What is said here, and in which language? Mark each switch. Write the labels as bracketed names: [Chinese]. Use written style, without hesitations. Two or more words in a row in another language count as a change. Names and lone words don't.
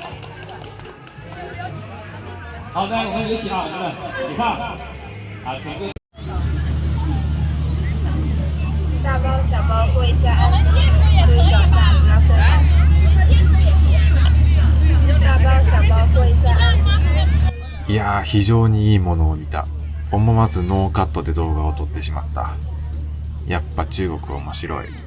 [Chinese] 好，来，我们有请啊，你们，你看，啊，腿部。大包小包过一下。我们接手也可以吧？接手也可以。大包小包过一下。 [Japanese] いやー、非常にいいものを見た。思わずノーカットで動画を撮ってしまった。やっぱ中国面白い。